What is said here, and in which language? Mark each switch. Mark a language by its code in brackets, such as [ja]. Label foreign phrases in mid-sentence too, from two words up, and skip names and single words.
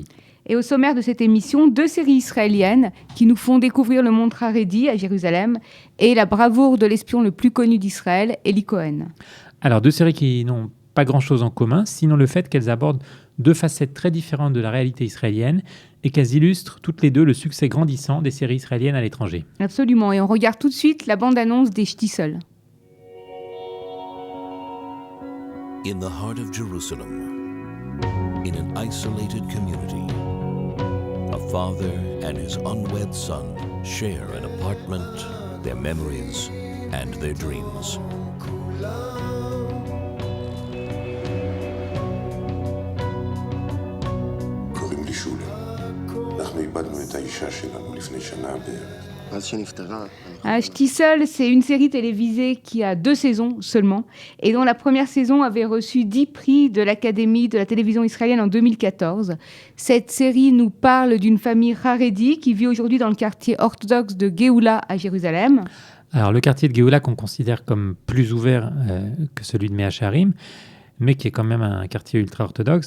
[fr] Et au sommaire de cette émission, 2 séries israéliennes qui nous font découvrir le monde Haredi à Jérusalem et la bravoure de l'espion le plus connu d'Israël, Eli Cohen. Alors, 2 séries qui n'ont pas grand-chose en commun, sinon le fait qu'elles abordent 2 facettes très différentes de la réalité israélienne et qu'elles illustrent toutes les 2 le succès grandissant des séries israéliennes à l'étranger. Absolument, et on regarde tout de suite la bande-annonce des Shtisel. [en] In the heart of Jerusalem, in an isolated community, a father and his unwed son share an apartment, their memories, and their dreams. [he] קוראים לי שולה. אנחנו איבדנו את האישה שלנו לפני שנה בערך. אז שנפטרה... [fr] Shtisel, c'est une série télévisée qui a 2 saisons seulement et dont la première saison avait reçu 10 prix de l'Académie de la télévision israélienne en 2014. Cette série nous parle d'une famille Haredi qui vit aujourd'hui dans le quartier orthodoxe de Géoula à Jérusalem. Alors, le quartier de Géoula qu'on considère comme plus ouvert que celui de Mea Shearim, mais qui est quand même un quartier ultra-orthodoxe.